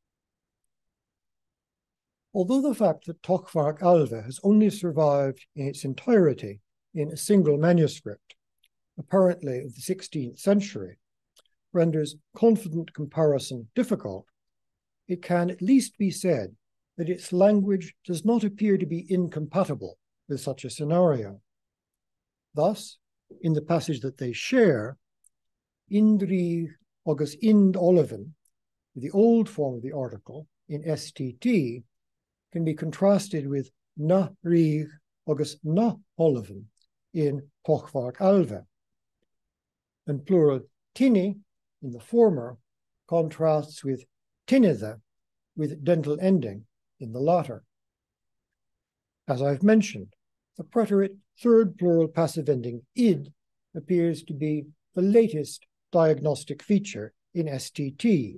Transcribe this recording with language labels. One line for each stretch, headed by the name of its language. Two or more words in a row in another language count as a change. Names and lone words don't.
English: Although the fact that Tochmharc Alva has only survived in its entirety in a single manuscript, apparently of the 16th century, renders confident comparison difficult, it can at least be said that its language does not appear to be incompatible with such a scenario. Thus, in the passage that they share,
Old Irish: Indri agus ind Olivin,
English: the old form of the article in STT, can be contrasted with
Old Irish: na rig agus na Olivin
English: in Tochmharc Alva, and plural tini in the former contrasts with tinitha with dental ending in the latter. As I've mentioned, the preterite third plural passive ending id appears to be the latest diagnostic feature in STT.